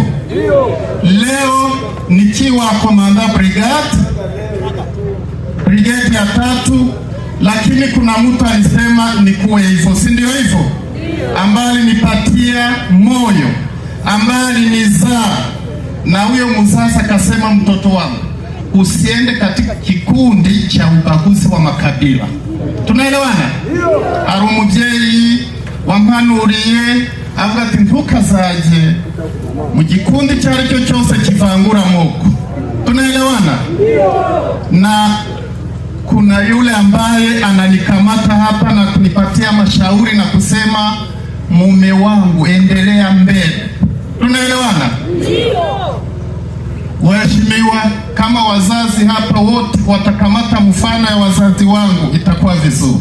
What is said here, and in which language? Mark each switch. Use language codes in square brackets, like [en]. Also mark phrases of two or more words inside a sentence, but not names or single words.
[sw] Leo nikiwa komanda brigade ya 3, lakini kuna mtu alisema nikuwe hivyo, si ndio hivyo? Ambaye alinipatia moyo, ambaye alinizaa, na huyo mzazi akasema, mtoto wangu usiende katika kikundi cha ubaguzi wa makabila. Tunaelewana? [rw] Ari umubyeyi wampanuriye avuga ati ntukazaje mu gikundi cyari cyo cyose kivangura amoko. [sw] Tunaelewana? Na kuna yule ambaye ananikamata hapa na kunipatia mashauri na kusema, mume wangu endelea mbele. Tunaelewana? Waheshimiwa, kama wazazi hapa wote watakamata mfano ya wazazi wangu itakuwa vizuri.